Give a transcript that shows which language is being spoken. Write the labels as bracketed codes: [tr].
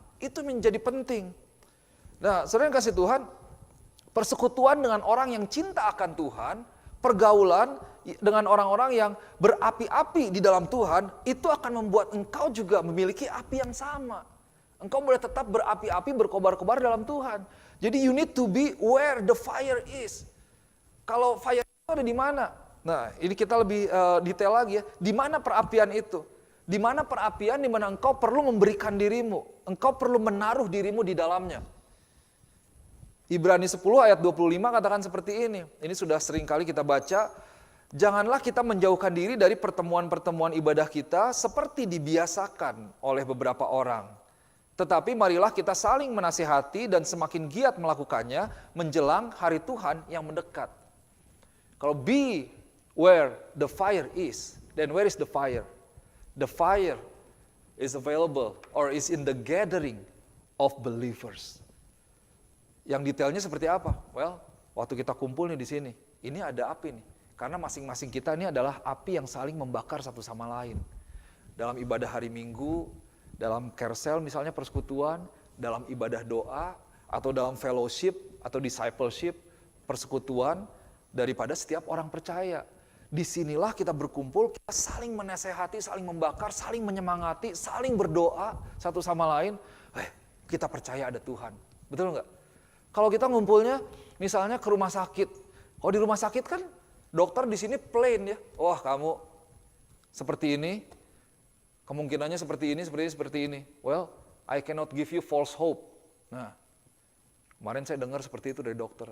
[id] Itu menjadi penting. Nah, saudara yang kasih Tuhan, persekutuan dengan orang yang cinta akan Tuhan, pergaulan dengan orang-orang yang berapi-api di dalam Tuhan, itu akan membuat engkau juga memiliki api yang sama. Engkau boleh tetap berapi-api, berkobar-kobar dalam Tuhan. Jadi [en] you need to be where the fire is. [id] Kalau fire itu ada di mana? Nah, ini kita lebih detail lagi ya. Di mana perapian itu? Di mana perapian di mana engkau perlu memberikan dirimu, engkau perlu menaruh dirimu di dalamnya. Ibrani 10 ayat 25 katakan seperti ini. Ini sudah sering kali kita baca. Janganlah kita menjauhkan diri dari pertemuan-pertemuan ibadah kita seperti dibiasakan oleh beberapa orang. Tetapi marilah kita saling menasihati dan semakin giat melakukannya menjelang hari Tuhan yang mendekat. Kalau [en] be where the fire is, then where is the fire? The fire is available or is in the gathering of believers. [id] Yang detailnya seperti apa? Well, waktu kita kumpul nih di sini, ini ada api nih. Karena masing-masing kita ini adalah api yang saling membakar satu sama lain. Dalam ibadah hari Minggu, dalam carousel misalnya persekutuan, dalam ibadah doa, atau dalam fellowship atau discipleship, persekutuan, daripada setiap orang percaya. Disinilah kita berkumpul, kita saling menasehati, saling membakar, saling menyemangati, saling berdoa satu sama lain. Kita percaya ada Tuhan. Betul nggak? Kalau kita ngumpulnya misalnya ke rumah sakit. Oh, di rumah sakit kan dokter di sini plain ya. Wah, kamu seperti ini, kemungkinannya seperti ini. [en] Well, I cannot give you false hope. [id] Nah, kemarin saya dengar seperti itu dari dokter.